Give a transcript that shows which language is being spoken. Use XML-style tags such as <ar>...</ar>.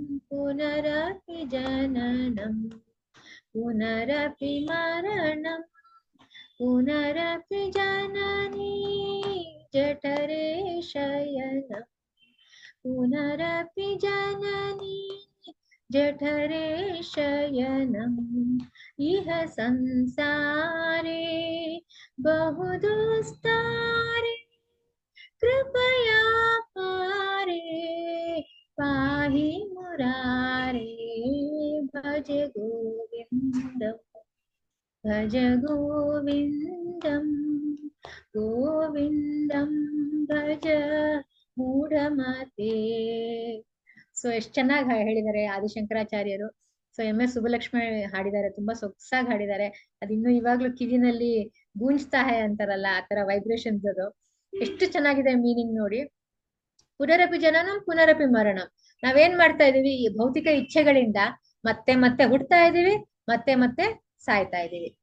<sa>ಪುನರಪಿ ಜನನಂ ಪುನರಪಿ ಮರಣಂ ಪುನರಪಿ ಜನನೀ ಜಠರೇ ಶಯನಂ ಪುನರಪಿ ಜನನೀ ಜಠರೇ ಶಯನಂ ಇಹ ಸಂಸಾರೇ ಬಹುದುಸ್ತಾರೆ कृपया पारे पाहि मुरारे भज गोविन्दम् भज गोविन्दम् ಗೋವಿಂದಂ ಭಜ ಮೂಢಮತೆ.</sa> <kn>ಸೊ ಎಷ್ಟ್ ಚೆನ್ನಾಗಿ ಹೇಳಿದ್ದಾರೆ ಆದಿಶಂಕರಾಚಾರ್ಯರು. ಸೊ ಎಸ್ ಸುಬ್ಬಲಕ್ಷ್ಮಿ ಹಾಡಿದ್ದಾರೆ, ತುಂಬಾ ಸೊಗಸಾಗಿ ಹಾಡಿದ್ದಾರೆ. ಅದಿನ್ನು ಇವಾಗ್ಲೂ ಕಿವಿನಲ್ಲಿ ಗೂಂಜ್ತಾ ಹೇ ಅಂತಾರಲ್ಲ, ಆ ತರ ವೈಬ್ರೇಷನ್ಸ್ ಅದು ಎಷ್ಟು ಚೆನ್ನಾಗಿದೆ ಮೀನಿಂಗ್ ನೋಡಿ.</kn> <sa>ಪುನರಪಿ ಜನನಂ ಪುನರಪಿ ಮರಣಂ.</sa> <kn>ನಾವೇನ್ ಮಾಡ್ತಾ ಇದೀವಿ, ಈ ಭೌತಿಕ ಇಚ್ಛೆಗಳಿಂದ ಮತ್ತೆ ಮತ್ತೆ ಹುಡ್ತಾ ಇದೀವಿ, ಮತ್ತೆ ಮತ್ತೆ ಸಾಯ್ತಾ ಇದೀವಿ.</kn>